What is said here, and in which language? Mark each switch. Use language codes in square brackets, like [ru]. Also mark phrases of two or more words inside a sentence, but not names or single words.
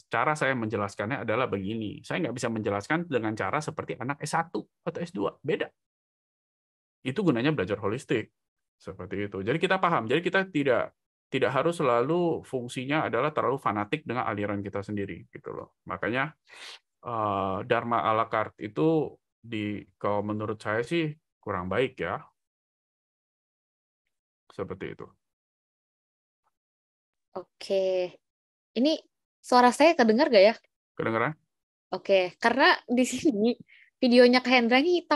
[id] Cara saya menjelaskannya adalah begini. Saya nggak bisa menjelaskan dengan cara seperti anak S1 atau S2. Beda. Itu gunanya belajar holistik. Seperti itu. Jadi kita paham. Jadi kita tidak harus selalu fungsinya adalah terlalu fanatik dengan aliran kita sendiri gitu loh. Makanya Dharma [fr] à la carte [id] itu kalau menurut saya sih kurang baik ya. Seperti itu. Oke. Ini suara saya kedengar gak ya? Kedengeran? Oke, karena di sini videonya Kak Hendra ini hitam.